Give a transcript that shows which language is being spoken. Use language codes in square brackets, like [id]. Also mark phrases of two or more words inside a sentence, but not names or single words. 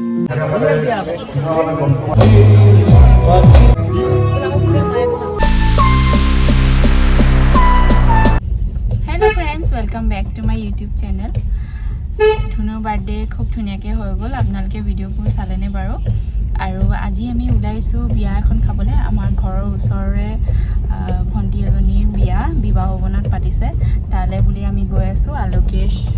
[en] hello friends welcome back to my YouTube channel [as] ধুনুৰ বাৰ্থডে খুব ধুনীয়াকৈ হৈ গ'ল আপোনালোকে भिडिओবোৰ চালেনে বাৰু আৰু আজি আমি ওলাইছো বিয়া এখন খাবলৈ আমাৰ ঘৰৰ ওচৰৰে ভণ্টি এজনীৰ বিয়া বিবাহ ভৱনত পাতিছে তালে বুলি আমি গৈ আছো আলোকেশ